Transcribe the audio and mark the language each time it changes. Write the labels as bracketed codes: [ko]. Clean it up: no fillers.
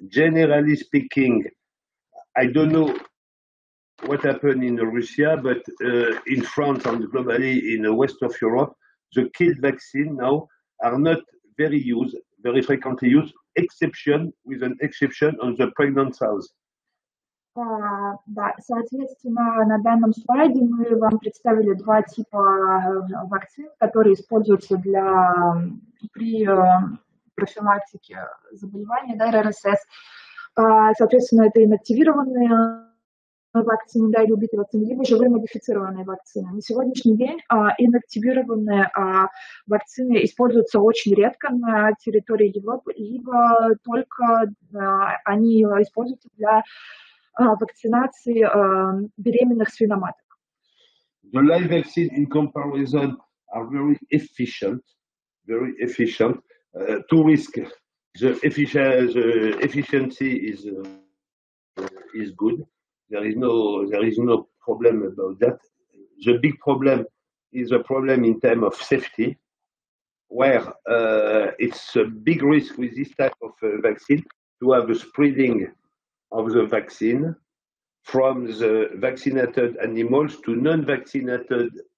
[en] Generally speaking, I don't know what happened in Russia, but in France and globally in the west of Europe, the killed vaccine now are not very frequently used, with an exception on the pregnant sows. [ru] Да, соответственно, на данном слайде мы вам представили 2 типа вакцин, которые используются при профилактике заболевания, да, РРСС. Соответственно, это инактивированные вакцины, да, или убитые вакцины, либо живые модифицированные вакцины. На сегодняшний день инактивированные вакцины используются очень редко на территории Европы, либо только они используются для вакцинации беременных свиноматок. [en] The live vaccine in comparison are very efficient. 2 risks. The efficiency is good. There is no problem about that. The big problem is a problem in terms of safety, where it's a big risk with this type of vaccine to have a spreading of the vaccine from the vaccinated animals to non-vaccinated